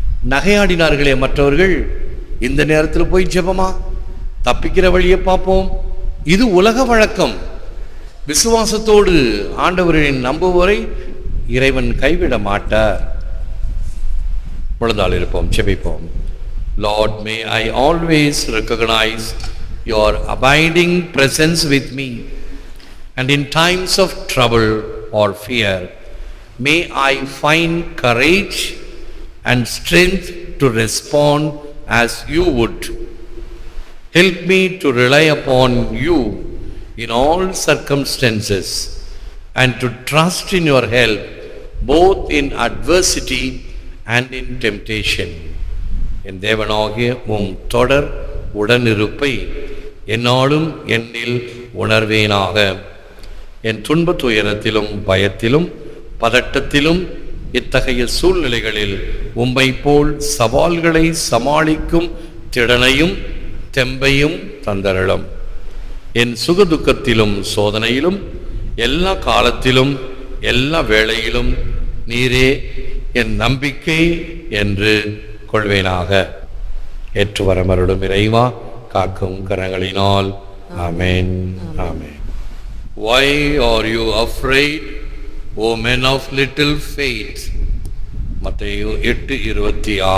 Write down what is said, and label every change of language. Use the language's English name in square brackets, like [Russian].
[Tamil] நகையாடினார்களே மற்றவர்கள், இந்த நேரத்தில் போய் ஜெபமா? தப்பிக்கிற வழியை பார்ப்போம். இது உலக வழக்கம். விசுவாசத்தோடு ஆண்டவரின் நம்புவோரை இறைவன் கைவிட மாட்டார். முழந்தாள் இருப்போம், ஜெபிப்போம். [English] Lord, may I always recognize your abiding presence with me, and in times of trouble or fear, may I find courage and strength to respond as you would. Help me to rely upon you in all circumstances and to trust in your help both in adversity and in temptation. [Tamil] என் தேவனாகிய உம் தொடர் உடனிருப்பை என்னாலும் என்னில் உணர்வேனாக. என் துன்ப துயரத்திலும் பயத்திலும் பதட்டத்திலும் இத்தகைய சூழ்நிலைகளில் உம்மை போல் சவால்களை சமாளிக்கும் திறனையும் தெம்பையும் தந்தருளும். என் சுகதுக்கத்திலும் சோதனையிலும் எல்லா காலத்திலும் எல்லா வேளையிலும் நீரே என் நம்பிக்கை என்று கொள்வேனாக. ஏற்று வரமருளும் இறைவா, காக்கும் கரங்களினால். ஆமென், ஆமென். [English] Why are you afraid, O men of little faith? மத்தேயு 8:26.